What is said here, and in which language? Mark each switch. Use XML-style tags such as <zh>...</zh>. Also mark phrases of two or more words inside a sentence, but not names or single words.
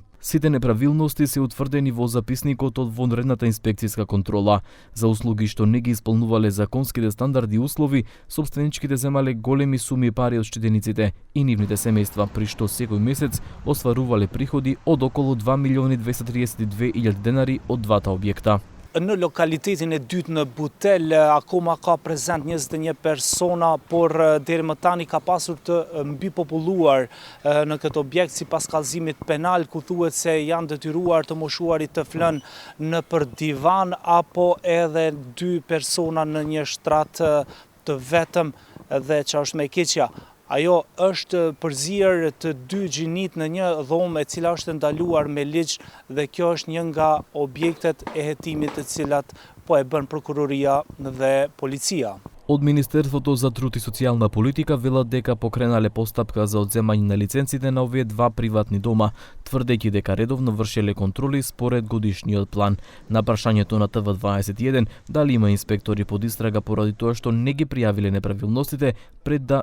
<mk>Сите неправилности се утврдени во записникот од вонредната инспекцијска контрола. За услуги што не ги исполнувале законските стандарди и услови, собственичките земале големи суми пари од штедениците и нивните семејства, при што секој месец остварувале приходи од околу 2.232.000 денари од двата објекта.</mk> <sq>Në lokalitetin e dytë në Butel, akoma ka prezent 21 persona, por deri më tani ka pasur të mbipopulluar në këtë objekt sipas kallëzimit penal, ku thuhet se janë detyruar të moshuarit të flënë në për divan apo edhe 2 persona në një shtrat të vetëm dhe që është me keqja. Ajo është përzierë të 2 gjinit në një dhomë e cila është ndaluar me ligj dhe kjo është një nga objektet e hetimit të cilat po e bën prokuroria dhe policia.</sq> <mk>Од Министерството за труд и социјална политика велат дека покренале постапка за одземање на лиценците на овие два приватни дома, тврдејќи дека редовно вршеле контроли според годишниот план. На прашањето на ТВ21 дали има инспектори под истрага поради тоа што не ги пријавиле неправилностите пред да</mk>